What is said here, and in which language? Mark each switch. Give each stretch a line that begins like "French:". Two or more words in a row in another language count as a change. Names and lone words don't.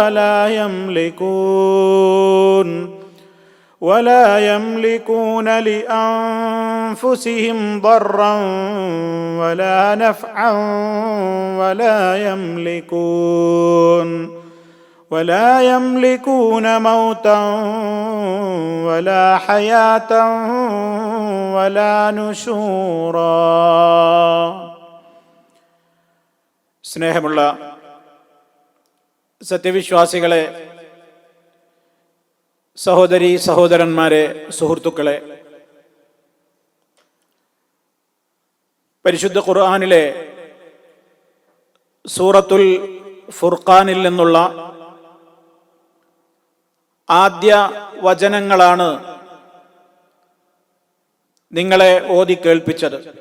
Arabic: ولا يملكون لأنفسهم ضرا ولا نفعا ولا يملكون موتا ولا حياة ولا نشورا.
Malayalam: സ്നേഹമുള്ള സത്യവിശ്വാസികളെ, സഹോദരീ സഹോദരന്മാരെ, സുഹൃത്തുക്കളെ, പരിശുദ്ധ ഖുർആനിലെ സൂറത്തുൽ ഫുർഖാനിൽ നിന്നുള്ള ആദ്യ വചനങ്ങളാണ് നിങ്ങളെ ഓതി കേൾപ്പിച്ചത്.